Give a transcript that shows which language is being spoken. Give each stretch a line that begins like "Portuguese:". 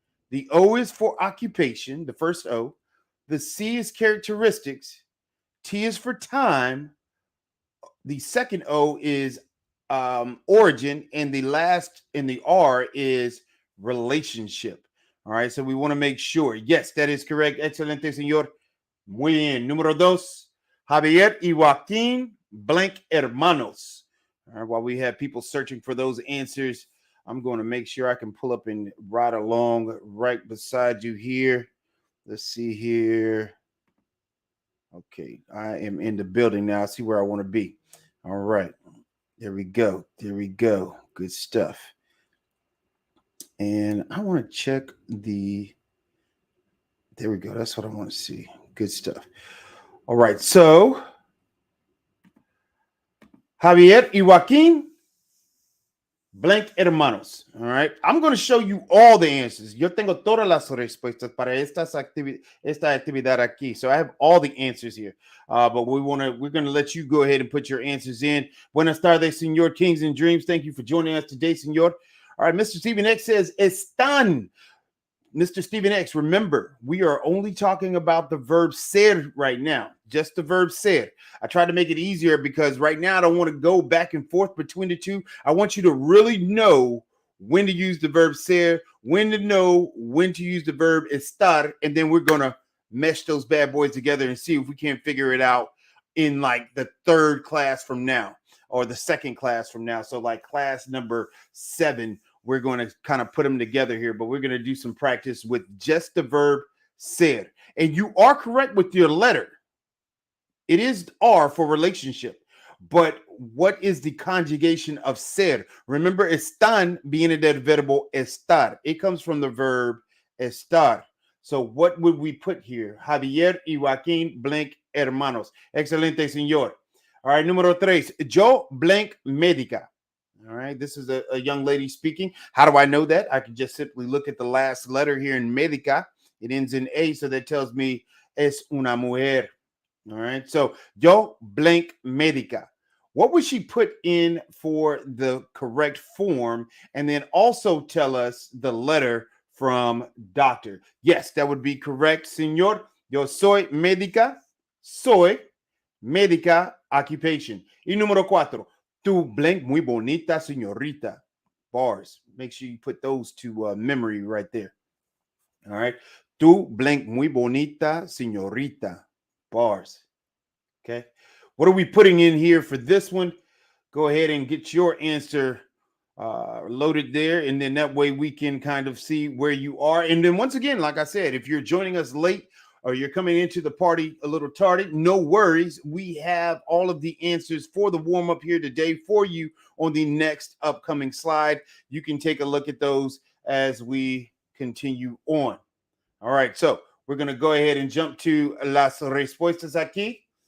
English: The O is for occupation, the first O. The C is characteristics. T is for time. The second O is origin. And the last in the R is relationship. All right. So we want to make sure. Yes, that is correct.
Spanish: Excelente, señor. Muy bien. Número dos, Javier y Joaquín blank hermanos.
English: All right. While we have people searching for those answers, I'm going to make sure I can pull up and ride along right beside you here. Let's see here. Okay, I am in the building now. I see where I want to be. All right, there we go. There we go. Good stuff. And I want to check the. There we go. That's what I want to see. Good stuff. All right, so
Spanish: Javier y Joaquín blank hermanos.
English: All right. I'm going to show you all the answers.
Spanish: Yo tengo todas las respuestas para esta actividad aquí.
English: So I have all the answers here. But we're going to let you go ahead and put your answers in.
Spanish: Buenas tardes, Señor
English: Kings and Dreams. Thank you for joining us today, Señor. All right. Mr. Stephen X says, están. Mr. Stephen X, remember, we are only talking about the verb ser right now, just the verb ser. I tried to make it easier because right now I don't want to go back and forth between the two. I want you to really know when to use the verb ser, when to know when to use the verb estar, and then we're going to mesh those bad boys together and see if we can't figure it out in like the third class from now or the second class from now. So like class number 7. We're going to kind of put them together here, but we're going to do some practice with just the verb ser. And you are correct with your letter. It is R for relationship. But what is the conjugation of ser?
Spanish: Remember, están viene del verbo estar.
English: It comes from the verb estar. So what would we put here?
Spanish: Javier y Joaquín blank hermanos. Excelente, señor.
English: All right,
Spanish: número 3. Yo blank médica.
English: All right, this is a young lady speaking. How do I know that? I can just simply look at the last letter here in médica. It ends in A, so that tells me
Spanish: es una mujer.
English: All right, so
Spanish: yo blank médica.
English: What would she put in for the correct form? And then also tell us the letter from doctor. Yes, that would be correct, señor.
Spanish: Yo soy médica. Soy médica occupation. Y número 4. Tu blank muy bonita, señorita.
English: Bars. Make sure you put those to memory right there. All right.
Spanish: Tu blank muy bonita, señorita.
English: Bars. Okay. What are we putting in here for this one? Go ahead and get your answer loaded there. And then that way we can kind of see where you are. And then once again, like I said, if you're joining us late or you're coming into the party a little tardy, no worries. We have all of the answers for the warm up here today for you on the next upcoming slide. You can take a look at those as we continue on. All right. So we're going to go ahead and jump to
Spanish: las respuestas aquí.